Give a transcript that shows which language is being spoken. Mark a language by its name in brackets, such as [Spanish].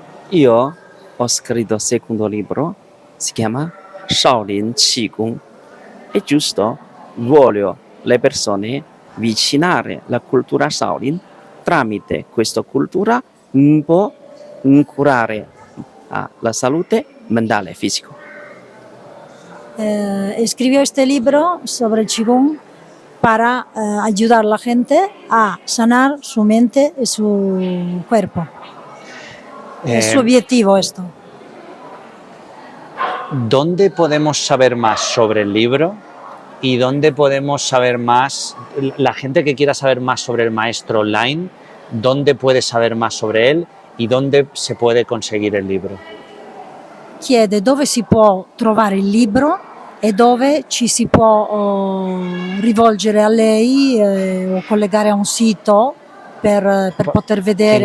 [Italian] Io ho scritto il secondo libro, si chiama Shaolin Qigong. È giusto, voglio le persone avvicinare la cultura Shaolin tramite questa cultura può curare la salute mentale e fisica. [Spanish] Escribió este libro sobre el Qigong para ayudar a la gente a sanar su mente y su cuerpo. Es su objetivo esto. ¿Dónde podemos saber más sobre el libro? ¿Y dónde podemos saber más, la gente que quiera saber más sobre el maestro online, dónde puede saber más sobre él y dónde se puede conseguir el libro? [Italian] Chiede dove si può trovare il libro e dove ci si può rivolgere a lei o collegare a un sito per poter vedere.